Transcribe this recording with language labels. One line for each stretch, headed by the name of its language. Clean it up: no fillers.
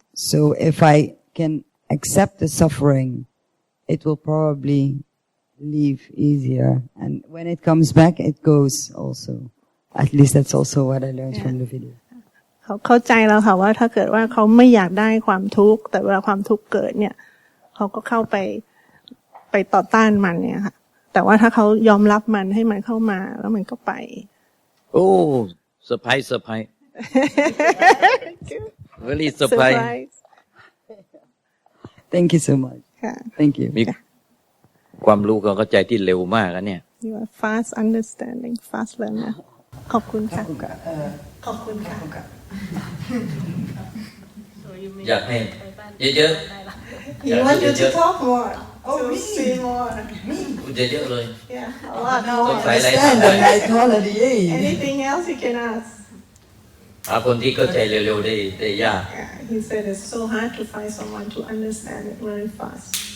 English: So if I can accept the suffering, it will probably leave easier. And when it comes back, it goes also. At least that's also what I learned from the video.
Thai: เขาเข้าใจแล้วค่ะว่าถ้าเกิดว่าเขาไม่อยากได้ความทุกข์แต่เวลาความทุกข์เกิดเนี่ยเขาก็เข้าไปต่อต้านมันเนี่ยค่ะแต่ว่าถ้าเขายอมรับมันให้มันเข้ามาแล้วมันก็ไป
English: โอ้เซอร์ไพรส์very surprise Thank you so much Thank you
Thai: มีความรู้ความเข้าใจที่เร็วมากนะเนี่ย
English: You are fast understanding fast learner
Thai: ขอบคุณค่ะขอบคุณค่ะ อยากให้เยอะๆ
English: You want you to talk more Oh me say more
Thai: พูดเยอะๆเลย
English: Yeah a lot No I understand the methodology Anything else you can ask
Thai: หาคนที่เข้าใจเร็วๆได้ยาก
English: He said it's so hard to find someone to understand it very fast